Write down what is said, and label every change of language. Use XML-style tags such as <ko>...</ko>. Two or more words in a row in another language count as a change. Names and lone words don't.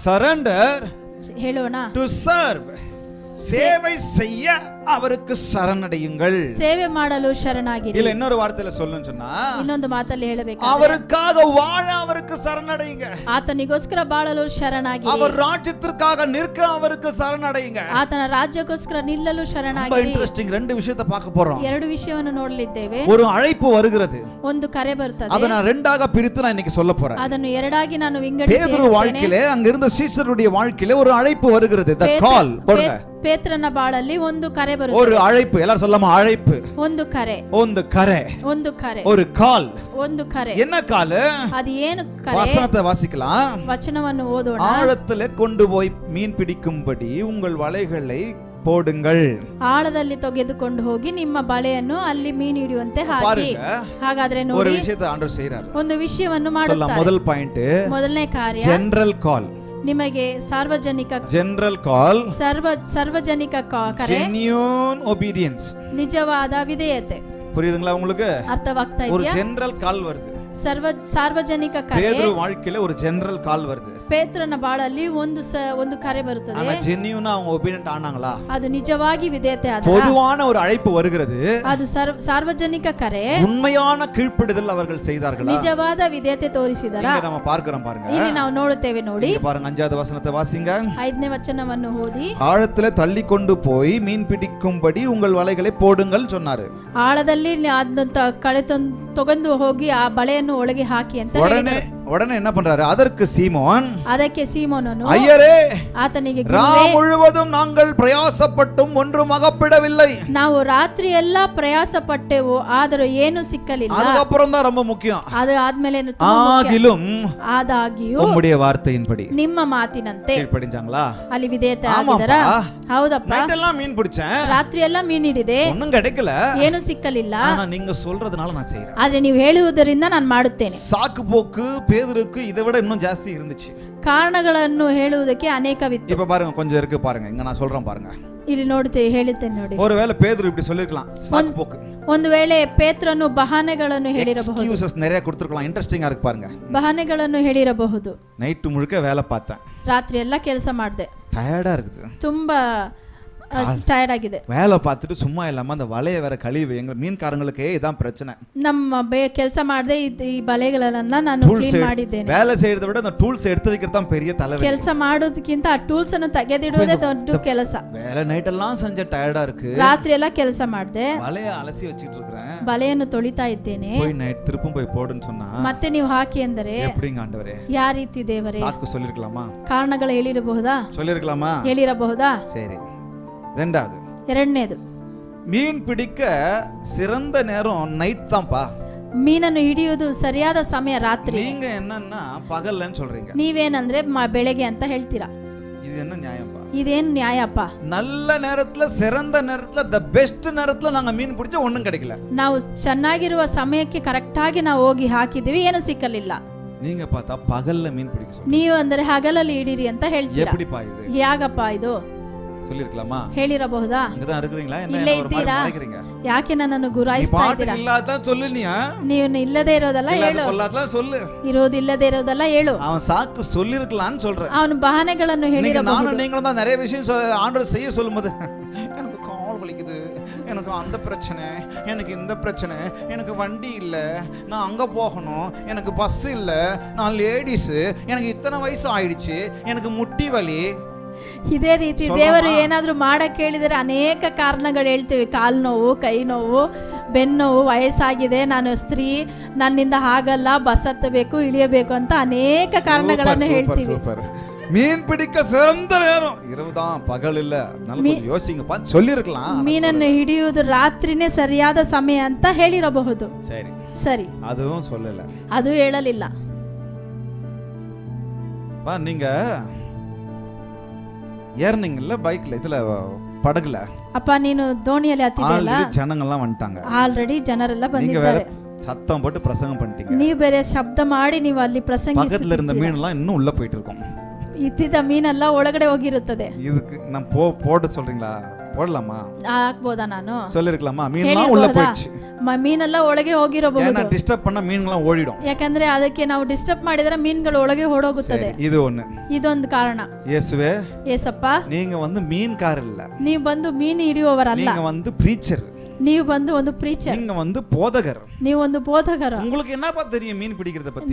<en>surrender</en> <kn>ಹೇಳೋಣ.</kn> <en>to serve.</en> <ta>சேவை செய்ய அவருக்கு சரணடையுங்கள்.</ta> <kn>ಸೇವೆ ಮಾಡಲು ಶರಣಾಗಿರಿ.</kn> <ta>இல்ல இன்னொரு வார்த்தையில சொல்லணும்னு சொன்னா,</ta> <kn>ಇನ್ನೊಂದು ಮಾತಲ್ಲಿ ಹೇಳಬೇಕು,</kn> <ta>அவருக்காக வாழ அவருக்கு சரணடையுங்க.</ta> <kn>ಆತನಿಗೋಸ್ಕರ ಬಾಳಲು ಶರಣಾಗಿರಿ.</kn> <ta>அவர் ராஜ்யத்திற்காக நிற்க அவருக்கு சரணடையுங்க.</ta> <kn>ಆತನ ರಾಜ್ಯಕ್ಕೋಸ್ಕರ ನಿಲ್ಲಲು</kn> <ta>ரொம்ப</ta> <kn>ಶರಣಾಗಿರಿ.</kn> <ta>ಇಂಟ್ರೆಸ್ಟಿಂಗ್ ரெண்டு விஷயத்தை பார்க்க போறோம்.</ta> <kn>ಎರಡು ವಿಷಯವನ್ನು ನೋಡಲಿದ್ದೇವೆ.</kn> <ta>ஒரு அழைப்பு வருகிறது,</ta> <kn>ಒಂದು ಕರೆ ಬರುತ್ತದೆ.</kn> <ta>அதை நான் ரெண்டாக பிரித்து நான் இன்னைக்கு சொல்ல போறேன்.</ta> <kn>ಅದನ್ನು ಎರಡಾಗಿ ನಾನು ವಿಂಗಡಿಸಿ</kn> <ta>பேதுரு வாழ்க்கையிலே அங்க இருந்த சீஷருடைய வாழ்க்கையிலே ஒரு அழைப்பு வருகிறது.</ta> <en>the call.</en> <ta>போடுங்க.</ta> <kn>ಪೇತ್ರನ ಬಾಳಲ್ಲಿ ಒಂದು ಕರೆ ಬರುತ್ತದೆ.</kn> <ta>ஒரு அழைப்பு. எல்லாரும் சொல்லாம அழைப்பு.</ta> <kn>ಒಂದು ಕರೆ. ಒಂದು ಕರೆ. ಒಂದು ಕರೆ.</kn> <ta>ஒரு கால்.</ta> <kn>ಒಂದು ಕರೆ.</kn> <ta>என்ன கால்?</ta> <kn>அது ಏನು ಕರೆ?</kn> <ta>வசனத்தை வாசிக்கலாம்.</ta> <kn>ವಚನವನ್ನು ಓದೋಣ.</kn> <ta>ஆழத்திலே கொண்டு போய் மீன் பிடிக்கும்படி உங்கள் வலைகளை போடுங்கள்.</ta> <kn>ಆಳದಲ್ಲಿ ತೆಗೆದುಕೊಂಡು ಹೋಗಿ ನಿಮ್ಮ ಬಲೆಯನ್ನು ಅಲ್ಲಿ ಮೀನು ಹಿಡಿಯುವಂತೆ ಹಾಕಿ. ಹಾಗಾದ್ರೆ</kn> <ta>ஒரு</ta> <kn>ನೋಡಿ,</kn> <ta>விஷயத்தை ஆண்டவர் செய்றார்.</ta> <kn>ಒಂದು ವಿಷಯವನ್ನು</kn> <ta>சொல்லலாம்.</ta> <kn>ಮಾಡುತ್ತಾರೆ.</kn> <ta>முதல் பாயிண்ட்,</ta> <kn>ಮೊದಲನೇ ಕಾರ್ಯ</kn> <en>general call.</en> <kn>ನಿಮಗೆ ಸಾರ್ವಜನಿಕ</kn> <en>general call,</en> <kn>ಸಾರ್ವಜನಿಕ ಕರೆ,</kn> <en>genuine obedience,</en> <kn>ನಿಜವಾದ ವಿಧೇಯತೆ.</kn> <ta>புரியுதுங்களா உங்களுக்கு?</ta> <kn>ಅರ್ಥವಾಗ್ತಾ</kn> <ta>ஒரு</ta> <kn>ಇದೆಯಾ?</kn> <en>general call வருது.</en> <kn>ಸಾರ್ವಜನಿಕ ಕರೆ.</kn> <ta>பேதுரு வாழ்க்கையில ஒரு</ta> <en>general call</en> <ta>வருது.</ta> <kn>ಪೇತ್ರನ ಬಾಳಲ್ಲಿ ಒಂದು ಕರೆ ಬರುತ್ತದೆ.</kn> <ta>ஆனா ஜென்யூனா அவங்க ஒபீடியன்ட் ஆனாங்களா?</ta> <kn>ಅದು ನಿಜವಾಗಿ ವಿಧೇಯತೆ ಆದ.</kn> <ta>பொதுவான ஒரு அழைப்பு வருகிறது.</ta> <kn>ಅದು ಸಾರ್ವಜನಿಕ ಕರೆ.</kn> <ta>உண்மையான கீழ்ப்படிதல் அவர்கள் செய்தார்களா?</ta> <kn>ನಿಜವಾದ ವಿಧೇಯತೆ ತೋರಿಸಿದರಾ?</kn> <ta>இங்க நம்ம பார்க்கிறோம் பாருங்க.</ta> <kn>ಇಲ್ಲಿ ನಾವು ನೋಡುತ್ತೇವೆ ನೋಡಿ.</kn> <ta>இங்க பாருங்க 5வது வசனத்தை வாசிங்க.</ta> <kn>5ನೇ ವಚನವನ್ನು ಓದಿ.</kn> <ta>ஆழத்திலே தள்ளி கொண்டு போய் மீன் பிடிக்கும்படி உங்கள் வலைகளை போடுங்கள் சொன்னாரு.</ta> <kn>ಆಳದಲ್ಲಿ ಕಳೆ ತಗೊಂಡು ಹೋಗಿ ಆ ಬಳೆಯನ್ನು ಒಳಗೆ ಹಾಕಿ ಅಂತ ಹೇಳಿದರು.</kn> <ta>உடனே என்ன பண்றாரு? அதற்கு சீமோன்,</ta> <kn>ಅದಕ್ಕೆ ಸೀಮೋನನು,</kn> <ta>ஐயரே,</ta> <kn>ಆತನಿಗೆ,</kn> <ta>ரா முழுவதும் நாங்கள் பிரயாசப்பட்டும் ஒன்றும் அகப்படவில்லை.</ta> <kn>ನಾವು ರಾತ್ರಿ ಎಲ್ಲ ಪ್ರಯಾಸ ಪಟ್ಟೆವು, ಆದರೂ ಏನು ಸಿಕ್ಕಲಿಲ್ಲ.</kn> <ta>அதுக்கப்புறம் தான் ரொம்ப முக்கியம்.</ta> <kn>ಅದು ಆದ್ಮೇಲೆ</kn> <ta>ஆகிலும்</ta> <kn>ಆದಾಗಿಯೂ</kn> <ta>உம்முடைய வார்த்தையின்படி</ta> <kn>ನಿಮ್ಮ ಮಾತಿನಂತೆ</kn> <ta>கீழ்ப்படிஞ்சாங்களா?</ta> <kn>ಅಲ್ಲಿ ವಿಧೇಯತೆ ಆಗಿದರಾ? ಹೌದಪ್ಪ,</kn> <ta>நைட் எல்லாம் மீன் பிடிச்சேன்,</ta> <kn>ರಾತ್ರಿ ಎಲ್ಲ ಮೀನ್ ಹಿಡಿದೆ,</kn> <ta>ஒண்ணும் கிடைக்கல,</ta> <kn>ಏನು ಸಿಕ್ಕಲಿಲ್ಲ.</kn> <ta>ஆனா நீங்க சொல்றதுனால நான் செய்றேன்.</ta> <kn>ಆದ್ರೆ ನೀವು ಹೇಳುವುದರಿಂದ ನಾನು ಮಾಡುತ್ತೇನೆ.</kn> <ta>சாக்கு போக்கு பேதுருக்கு இதை விட இன்னும் ಜಾಸ್ತಿ இருந்துச்சு.</ta> <kn>ಕಾರಣಗಳನ್ನು ಹೇಳುವುದಕ್ಕೆ ಅನೇಕವಿತ್ತು.</kn> <ta>இப்ப பாருங்க, கொஞ்சம் இருக்கு பாருங்க. இங்க நான் சொல்றேன் பாருங்க.</ta> <kn>ಇಲ್ಲಿ ನೋಡ್ತೇವೆ, ಹೇಳುತ್ತೇನೆ ನೋಡಿ.</kn> <ta>ஒருவேளை பேதுரு இப்படி சொல்லிருக்கலாம், சாக்கு போக்கு.</ta> <kn>ಒಂದು ವೇಳೆ ಪೇತ್ರನು ಬಹಾನೆಗಳನ್ನು ಹೇಳಿರಬಹುದು.</kn> <ta>எக்ஸ்கியூசஸ் நிறைய கொடுத்திருக்கலாம். ಇಂಟ್ರೆಸ್ಟಿಂಗ್ இருக்கு பாருங்க.</ta> <kn>ಬಹಾನೆಗಳನ್ನು ಹೇಳಿರಬಹುದು.</kn> <ta>நைட் முழுக்க வேலை பார்த்தேன்,</ta> <kn>ರಾತ್ರಿ ಎಲ್ಲ ಕೆಲಸ ಮಾಡಿದೆ,</kn> <ta>டயர்டா இருக்குது,</ta> <kn>ತುಂಬಾ ಟಯರ್ಡ್ ಆಗಿದೆ.</kn> <ta>வேலை பார்த்துட்டு சும்மா இல்லாம அந்த வலையை வேற கழுவி, எங்க மீன்காரங்களுக்கே இதான் பிரச்சனை.</ta> <kn>ನಮ್ಮ ಕೆಲಸ ಮಾಡದೆ ಈ ಬಲೆಗಳನ್ನ ನಾನು ಕ್ಲೀನ್ ಮಾಡಿದ್ದೇನೆ.</kn> <ta>வேலை செய்யறதை விட அந்த டூல்ஸ் எடுத்து வைக்கிறது தான் பெரிய தலைவலி.</ta> <kn>ಕೆಲಸ ಮಾಡೋದಕ್ಕಿಂತ ಆ ಟೂಲ್ಸ್ ಅನ್ನು ತೆಗೆದಿಡುವುದೇ ದೊಡ್ಡ ಕೆಲಸ.</kn> <ta>வேலை நைட் எல்லாம் செஞ்ச டயர்டா இருக்கு,</ta> <kn>ರಾತ್ರಿ ಎಲ್ಲ ಕೆಲಸ ಮಾಡಿದೆ,</kn> <ta>வலையை அலசி வச்சிட்டு இருக்கேன்,</ta> <kn>ಬಲೆಯನ್ನು ತೊಳಿತಾ ಇದ್ದೇನೆ.</kn> <ta>போய் நைட் திருப்பும் போய் போடுன்னு சொன்னா</ta> <kn>ಮತ್ತೆ ನೀವು ಹಾಕಿ ಅಂದರೆ</kn> <ta>எப்படிங்க ஆண்டவரே?</ta> <kn>ಯಾವ ರೀತಿ ದೇವರೇ?</kn> <ta>சாக்கு சொல்லிருக்கலாமா?</ta> <kn>ಕಾರಣಗಳು ಹೇಳಿರಬಹುದಾ?</kn> <ta>சொல்லிருக்கலாமா?</ta> <kn>ಹೇಳಿರಬಹುದಾ?</kn> <ta>சரி. ரெண்டாவது,</ta> <kn>ಎರಡನೇದು,</kn> <ta>மீன் பிடிக்க சிறந்த நேரம் நைட் தான்ப்பா.</ta> <kn>ಮೀನನ್ನು ಹಿಡಿಯುವುದು ಸರಿಯಾದ ಸಮಯ ರಾತ್ರಿ.</kn> <ta>நீங்க என்னன்னா பகல்லன்னு சொல்றீங்க,</ta> <kn>ನೀವೇನಂದ್ರೆ ಬೆಳಗ್ಗೆ ಅಂತ ಹೇಳ್ತೀರಾ.</kn> <ta>இது என்ன நியாயம்ப்பா?</ta> <kn>ಇದೇನು ನ್ಯಾಯಪ್ಪ?</kn> <ta>நல்ல நேரத்துல, சிறந்த நேரத்துல,</ta> <en>the best</en> <ta>நேரத்துல நாங்க மீன் பிடிச்சா ஒண்ணும் கிடைக்கல.</ta> <kn>ನಾವು ಚೆನ್ನಾಗಿರುವ ಸಮಯಕ್ಕೆ ಕರೆಕ್ಟ್ ಆಗಿ ನಾವು ಹೋಗಿ ಹಾಕಿದೀವಿ, ಏನು ಸಿಕ್ಕಲಿಲ್ಲ.</kn> <ta>நீங்க பார்த்தா பகல்ல மீன் பிடிக்க சொல்றீங்க,</ta> <kn>ನೀವು ಅಂದ್ರೆ ಹಗಲಲ್ಲಿ ಹಿಡೀರಿ ಅಂತ ಹೇಳ್ತೀರಾ.</kn> <ta>எப்படிப்பா இது?</ta> <kn>ಯಾಗಪ್ಪ ಇದು?</kn> <ta>சொல்லிருக்கலாமா?</ta> <kn>ಹೇಳಿರಬಹುದಾ?</kn> <ta>அங்கதான் இருக்கிறீங்களா? என்ன</ta> <kn>ಇಲ್ಲೇ</kn> <ta>ஒரு மாதிரி</ta> <kn>ಇದ್ದೀರಾ?</kn> <ta>மறைக்கிறீங்க?</ta> <kn>ಯಾಕೆ ನನ್ನನ್ನು ಗುರಾಯಿಸ್ತಾ ಇದ್ದೀರಾ?</kn> <ta>இல்லாதான் சொல்லு, நீ</ta> <kn>ನೀವು ಇಲ್ಲದೆ ಇರೋದಲ್ಲ ಹೇಳು,</kn> <ta>இல்லாதான் சொல்லு,</ta> <kn>ಇರೋದಿಲ್ಲದೆ ಇರೋದಲ್ಲ ಹೇಳು.</kn> <ta>அவன் சாக்கு சொல்லிருக்கலாம்னு சொல்றேன்.</ta> <kn>ಅವನು ಬಹಾನೆಗಳನ್ನು ಹೇಳಿರಬಹುದು.</kn> <ta>நானும் நீங்களும் தான் நிறைய விஷயம் ஆண்டவர் செய்ய சொல்லும்போது, எனக்கு கால் வலிக்குது, எனக்கு அந்த பிரச்சனை, எனக்கு இந்த பிரச்சனை, எனக்கு வண்டி இல்லை, நான் அங்கே போகணும், எனக்கு பஸ் இல்லை, நான் லேடிஸு, எனக்கு இத்தனை வயசு ஆயிடுச்சு, எனக்கு முட்டி வலி.</ta> <kn>ಇದೇ ರೀತಿ ದೇವರು ಏನಾದರೂ ಮಾಡಕ್ಕೆ ಹೇಳಿದರೆ ಅನೇಕ ಕಾರಣಗಳು ಹೇಳ್ತೀವಿ. ಕಾಲು ನೋವು, ಕೈ ನೋವು, ಬೆನ್ನೋವು, ವಯಸ್ಸಾಗಿದೆ, ನಾನು ಸ್ತ್ರೀ, ನನ್ನಿಂದ ಆಗಲ್ಲ, ಬಸ್ ಹತ್ತಬೇಕು, ಇಳಿಯಬೇಕು ಅಂತ ಅನೇಕ ಕಾರಣಗಳನ್ನು ಹೇಳ್ತೀವಿ.</kn> <ta>மீன் பிடிக்க சிறந்த நேரம் இரவுதான், பகல் இல்ல. யோசிங்கப்பா, சொல்லிருக்கலாம்.</ta> <kn>ಮೀನನ್ನು ಹಿಡಿಯುವುದು ರಾತ್ರಿನೇ ಸರಿಯಾದ ಸಮಯ ಅಂತ ಹೇಳಿರಬಹುದು.</kn> <ta>சரி</ta> <kn>ಸರಿ,</kn> <ta>அதுவும் சொல்லல,</ta> <kn>ಅದು ಹೇಳಲಿಲ್ಲ.</kn> <ta>நீங்க ஏர்னிங்ல பைக்ல, இதுல படகுல,</ta> <kn>ಅಪ್ಪ ನೀನು ದೋಣಿಯಲ್ಲಿ ಹತ್ತಿದಲ್ಲ,</kn> <ta>ஜனங்கள்லாம் வந்துட்டாங்க,</ta> <kn>ಆಲ್ರೆಡಿ ಜನರೆಲ್ಲ ಬಂದಿದ್ದಾರೆ,</kn> <ta>சத்தம் போட்டு பிரசங்கம் பண்ணிட்டீங்க,</ta> <kn>ನೀವು ಬೇರೆ ಶಬ್ದ ಮಾಡಿ ನೀವು ಅಲ್ಲಿ ಪ್ರಸಂಗಿಸಿ,</kn> <ta>பக்கத்துல இருந்த மீனெல்லாம் இன்னும் உள்ள போயிட்டு இருக்கும்,</ta> <kn>ಇದ್ದಿದ್ದ ಮೀನೆಲ್ಲ ಒಳಗಡೆ ಹೋಗಿರುತ್ತದೆ.</kn> <ta>இதுக்கு நான் போட சொல்றீங்களா? போடலாமா?</ta> <kn>ಹಾಕ್ಬೋದಾ ನಾನು?</kn> <ta>சொல்லிருக்கலாமா? மீன்லாம் உள்ள போயிடுச்சு.</ta> <kn>ಮೀನೆಲ್ಲ ಒಳಗೆ ಹೋಗಿರಬಹುದು.</kn> <ta>ஏன்னா டிஸ்டர்ப் பண்ணா மீன்லாம் ಓಡಿடும்.</ta> <kn>ಯಾಕಂದ್ರೆ ಅದಕ್ಕೆ ನಾವು ಡಿಸ್ಟರ್ಬ್ ಮಾಡಿದ್ರೆ ಮೀನುಗಳು ಒಳಗೆ ಓಡೋಗುತ್ತದೆ. ಇದು ಒಂದು. ಇದೊಂದು ಕಾರಣ.</kn> <ta>ಯೇಸುவே,</ta> <kn>ಯೇಸಪ್ಪ,</kn> <ta>நீங்க வந்து மீன்காரர் இல்ல.</ta> <kn>ನೀವು ಬಂದು ಮೀನು ಹಿಡಿಯುವವರಲ್ಲ.</kn> <ta>நீங்க வந்து பிரீச்சர்.</ta> <kn>ನೀವು ಬಂದು ಒಂದು ಪ್ರೀಚರ್.</kn> <ta>நீங்க வந்து போதகர்.</ta> <kn>ನೀವು ಒಂದು ಬೋಧಕರು.</kn> <ta>உங்களுக்கு என்னப்பா தெரியும் மீன் பிடிக்கிறத பத்தி?</ta>